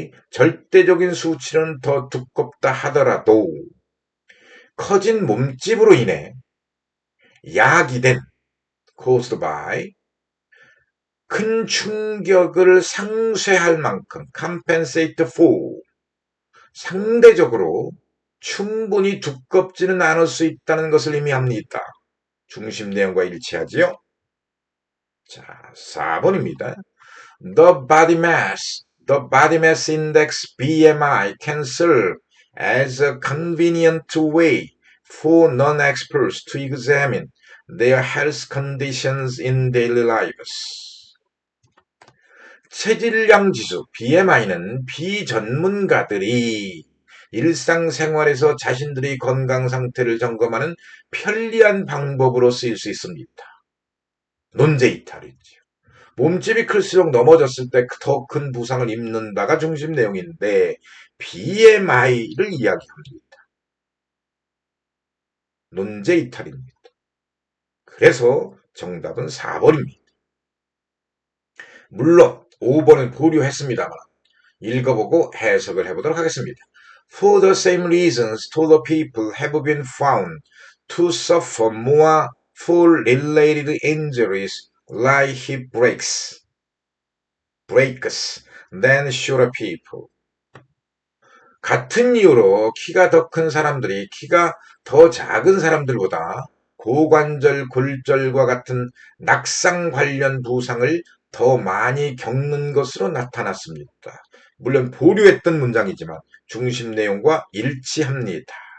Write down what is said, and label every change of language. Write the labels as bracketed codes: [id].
[ko] 절대적인 수치는 더 두껍다 하더라도 커진 몸집으로 인해 야기된 caused by 큰 충격을 상쇄할 만큼 compensate for 상대적으로 충분히 두껍지는 않을 수 있다는 것을 의미합니다. 중심 내용과 일치하지요? 자, 4번입니다. [en] The body mass index BMI can serve as a convenient way for non-experts to examine their health conditions in daily lives. [ko] 체질량 지수 BMI는 비전문가들이 일상생활에서 자신들의 건강 상태를 점검하는 편리한 방법으로 쓰일 수 있습니다. 논제 이탈이죠. 몸집이 클수록 넘어졌을 때 더 큰 부상을 입는다가 중심 내용인데 BMI를 이야기합니다. 논제 이탈입니다. 그래서 정답은 4번입니다. 물론 5번은 보류했습니다만 읽어보고 해석을 해보도록 하겠습니다. [en] For the same reasons, taller people have been found to suffer more fall-related injuries like hip breaks than shorter people. [ko] 같은 이유로 키가 더 큰 사람들이 키가 더 작은 사람들보다 고관절, 골절과 같은 낙상 관련 부상을 더 많이 겪는 것으로 나타났습니다. 물론 보류했던 문장이지만 중심 내용과 일치합니다.